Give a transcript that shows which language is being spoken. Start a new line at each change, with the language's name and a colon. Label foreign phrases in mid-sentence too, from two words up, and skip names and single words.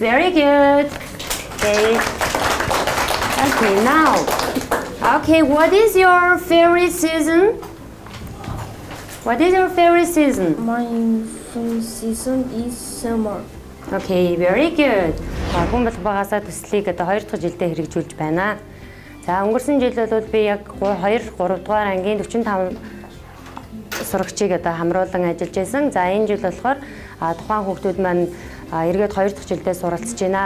English: Very good. Okay. Okay, now. Okay, what is your favorite season? What is your favorite season? My favorite season is summer. Okay, very good.
Mongolian: Хүн болох багаасаа төслийг одоо 2 дахь жилдээ хэрэгжүүлж байна. За өнгөрсөн жил бол би яг 2 3 дугаар ангийн 45 сурагчийг одоо хамруулан ажиллаж байсан. За энэ жил болохоор тухайн хүүхдүүд маань эргээд 2 дахь жилдээ суралцж байна.